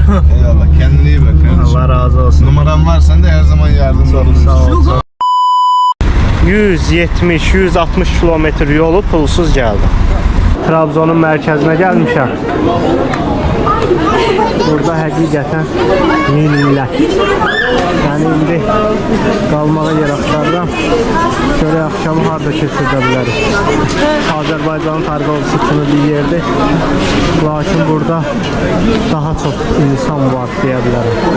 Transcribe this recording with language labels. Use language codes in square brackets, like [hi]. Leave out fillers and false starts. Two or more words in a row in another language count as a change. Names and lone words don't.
[tr] Eyvallah, kendine iyi bak kardeşim. Allah razı olsun. Numaram var, sen de her zaman yardımcı olursun. Sağ ol. 170-160 kilometre yolu pulsuz geldim. Trabzon'un merkezine gelmişim. [az] Burada həqiqətən minlər. Yəni indi qalmağa yer axtarıram. Görək axşamı harda keçirdə bilərik. Azərbaycanın tarixi kimi bir yerdir. Lakin burada daha çox insan var deyə bilərəm.